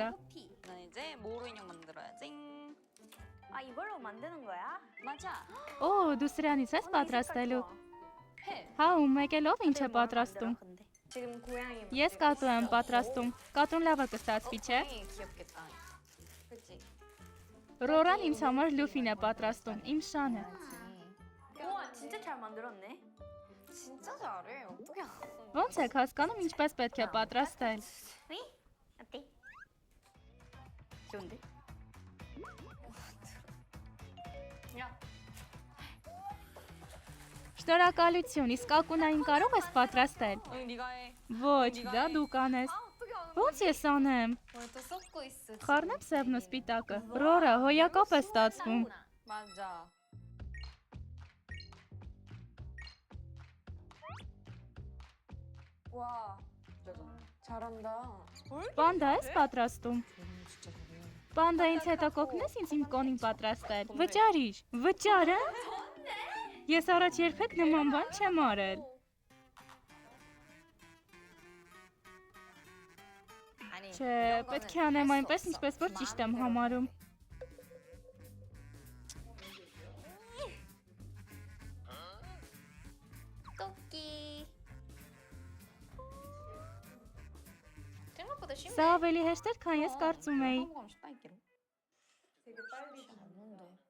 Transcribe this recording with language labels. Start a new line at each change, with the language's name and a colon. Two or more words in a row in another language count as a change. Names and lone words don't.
Korean: 난 이제 모루 인형 만들어야지. 아 이걸로 만드는 거야? 맞아.
Armenian: Օ, դու սրանից ես պատրաստելու։
Korean: 해.
Armenian: Հա, ու մեկելով ինչ է պատրաստում։
Korean: 근데 지금 고양이
Armenian: Ես կատու եմ պատրաստում։ Կատուն լավը կստացվի, չէ։
Korean: 귀엽겠다. 그치?
Armenian: Ռորան ինձ համար լուֆին է պատրաստում, իմ շանը։
Korean: 우와 진짜 잘 만들었네. 진짜 잘해. 어떻게 알아?
Armenian: Ոնց եք հասկանում ինչպես պետք է պատրաստել։
Korean: 응? 어때? 귀여운데?
Armenian: Շնորհակալություն, իսկ ակունային կարող ես պատրաստել։
Korean: 응, 네가 해.
Armenian: Ոչ, դա դու կանես։
Korean: 어떻게 하는
Armenian: Ոնց ես անեմ։
Korean: 오늘 또 쏟고 있어.
Armenian: Խառնեմ սևն ու սպիտակը։ Ռորա, հոյակապ է ստացվում։
Korean: 맞아. 와, 잘한다.
Armenian: Պանդա ես պատրաստում։
Korean: 진짜 잘해.
Armenian: Պանդայից հետո կօգնես ինձ իմ կոնին պատրաստել։ Վճարիր, վճարը։ Ես առաջ երբեք նման բան չեմ արել։
Korean: 아니,
Armenian: Չէ, պետք է անեմ այնպես, ինչպես որ ճիշտ եմ համարում։
Korean: 토끼. 생각보다 쉽네.
Armenian: Սա ավելի հեշտ էր, քան ես կարծում էի։
Korean: 성공하면 쉽다 있기로. 되게 빨리 않는데.